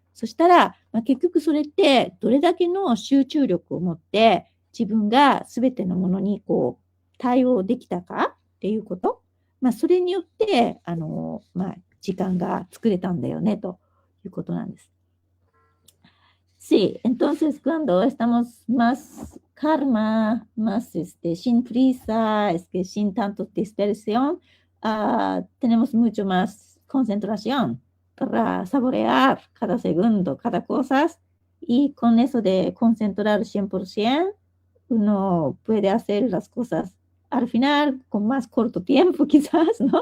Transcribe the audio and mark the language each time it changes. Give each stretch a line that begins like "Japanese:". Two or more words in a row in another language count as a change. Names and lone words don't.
Japanese: そしたら、結局それってどれだけの集中力を持って自分が全てのものに対応できたかっていうこと。それによって、時間が作れたんだよね、ということなんです。
Spanish: Sí, entonces cuando estamos más calma, más sin prisa, sin tanto dispersión, tenemos mucho más concentración. para saborear cada segundo, cada cosa, y con eso de concentrar 100%, uno puede hacer las cosas al final con más corto tiempo, quizás, ¿no?